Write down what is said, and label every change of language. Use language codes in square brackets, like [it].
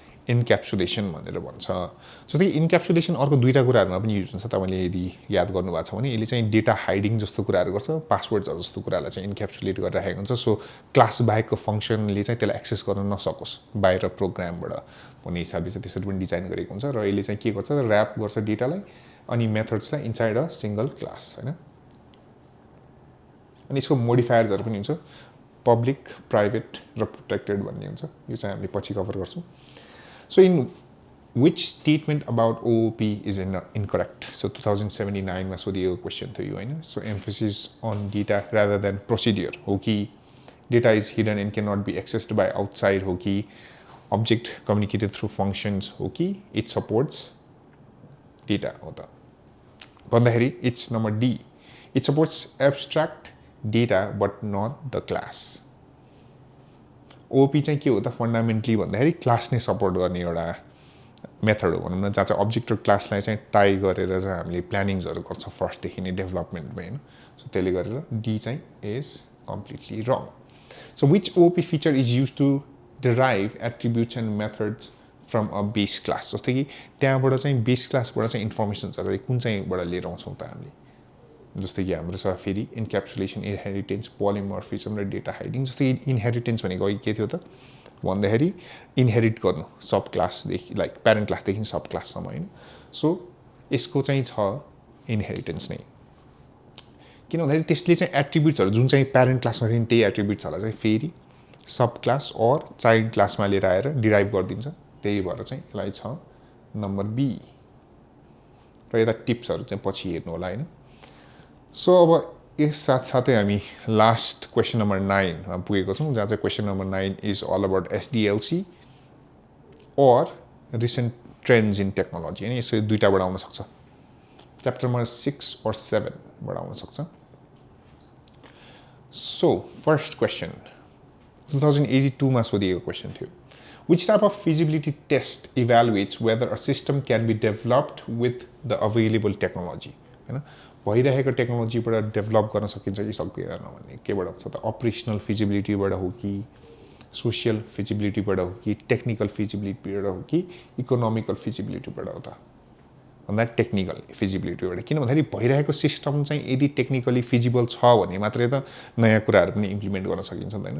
[ne] इन्क्याप्सुलेसन भनेर भन्छ सो त्यो इन्क्याप्सुलेसन अर्को दुईटा कुराहरुमा पनि युज हुन्छ तपाईले यदि याद गर्नु भएको छ भने यसले चाहिँ डेटा हाइडिङ जस्तो कुराहरु गर्छ पासवर्ड्स जस्तो कुरालाई चाहिँ इन्क्याप्सुलेट गरेर राखेको हुन्छ सो क्लास बाहेकको फंक्सनले चाहिँ त्यसलाई एक्सेस गर्न नसकोस् बाहिर प्रोग्रामबाट भन्ने हिसाबले चाहिँ त्यसरी पनि डिजाइन गरेको हुन्छ र यसले चाहिँ के गर्छ र्याप गर्छ डेटालाई अनि मेथड्स चाहिँ [en] inside a single class [ne] हैन अनि यसको मोडिफायर्सहरु पनि हुन्छ पब्लिक प्राइभेट र प्रोटेक्टेड भन्ने हुन्छ यो चाहिँ हामीले पछि कभर गर्छौं [en] So in which statement about OOP is incorrect? So 2079 [ne] मा सोधिएको क्वेशन थियो यो हैन [en] So emphasis on data rather than procedure हो कि data is hidden and cannot be accessed by outside हो कि object communicated through functions हो कि it supports data हो त भन्दाखेरि it's number D it supports abstract data but not the class. [ne] OP चाहिँ के हो त फन्डामेन्टली भन्दाखेरि क्लास नै सपोर्ट गर्ने एउटा मेथड हो भनौँ न, जहाँ चाहिँ अब्जेक्ट र क्लासलाई चाहिँ टाई गरेर चाहिँ हामीले प्लानिङ्सहरू गर्छ फर्स्टदेखि नै डेभलपमेन्टमा होइन. सो त्यसले गरेर डी चाहिँ [en] Is completely wrong. So which OP feature is use to derive attributes and methods from a base class. [ne] जस्तै कि त्यहाँबाट चाहिँ बेस क्लासबाट चाहिँ इन्फर्मेसन्सहरू कुन चाहिँबाट लिएर आउँछौँ त हामीले. जस्तै कि हाम्रो छ फेरि इन्क्याप्सुलेसन, इनहेरिटेन्स, पोलिमर्फिजम र डेटा हाइडिङ. जस्तै इनहेरिटेन्स भनेको अघि के थियो त भन्दाखेरि इनहेरिट गर्नु सब क्लासदेखि लाइक प्यारेन्ट क्लासदेखि सब क्लाससम्म होइन. सो यसको चाहिँ छ इनहेरिटेन्स नै. किन भन्दाखेरि त्यसले चाहिँ एट्रिब्युट्सहरू जुन चाहिँ प्यारेन्ट क्लासमा थियो त्यही एट्रिब्युट्सहरूलाई चाहिँ फेरि सब क्लास और चाइल्ड क्लासमा लिएर आएर डिराइभ गरिदिन्छ. त्यही भएर चाहिँ यसलाई छ नम्बर बी. र यता टिप्सहरू चाहिँ पछि हेर्नु होला होइन. सो अब यस साथसाथै हामी लास्ट क्वेसन नम्बर 9 मा पुगेको छौँ, जहाँ चाहिँ question number 9 is all about एसडिएलसी और रिसेन्ट ट्रेन्ड्स इन टेक्नोलोजी होइन. यसो दुईवटाबाट आउन सक्छ. च्याप्टर नम्बर 6 और 7 बाट आउन सक्छ. सो फर्स्ट क्वेसन 2082 मा सोधिएको क्वेसन थियो. [en] Which type of feasibility test evaluates whether a system can be developed with the available technology? [ne] हैन, भइरहेको टेक्नोलोजीबाट डेभलप गर्न सकिन्छ कि सक्दैन भन्ने केबाट हुन्छ त? अपरेसनल फिजिबिलिटीबाट हो कि सोसियल फिजिबिलिटीबाट हो कि टेक्निकल फिजिबिलिटीबाट हो कि इकोनोमिकल फिजिबिलिटीबाट हो त? भन्दा टेक्निकल फिजिबिलिटीबाट. किन भन्दाखेरि भइरहेको सिस्टम चाहिँ यदि टेक्निकली फिजिबल छ भने मात्रै त नयाँ कुराहरू पनि इम्प्लिमेन्ट गर्न सकिन्छ नि त होइन.